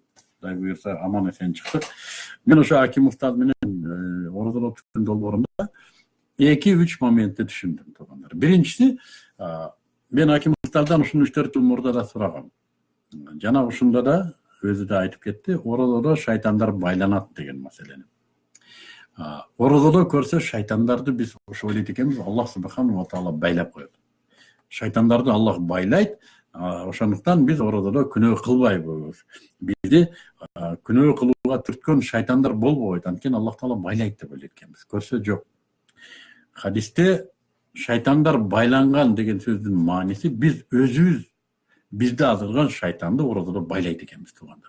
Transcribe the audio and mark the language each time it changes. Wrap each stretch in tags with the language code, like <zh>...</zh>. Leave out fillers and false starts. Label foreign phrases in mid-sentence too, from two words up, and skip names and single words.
<ky>Дай буюрса аман эсен чыктык. Мен ошо Аким устаз менен орозо түшкөн долбоорунда 2-3 моментти түшүндүм туугандар. Биринчиси, мен Аким устаздан ушуну 3-4 жыл мурда да сурагам. Жана ушунда да өзү да айтып кетти, орозодо шайтандар байланат деген маселени. Орозодо көрсө шайтандарды биз ошо ойлойт экенбиз,</ky> <ar>الله سبحانه وتعالى</ar> <ky>байлап коет. Шайтандарды Аллах байлайт. Ошондуктан биз орозодо күнөө кылбайбыз. Бизди күнөө кылууга түрткөн шайтандар болбойт. Анткени Аллах таала байлайт деп ойлойт экенбиз. Көрсө жок. Хадисте шайтандар байланган деген сөздүн мааниси биз өзүбүз бизди азырган шайтанды орозодо байлайт экенбиз туугандар.</ky>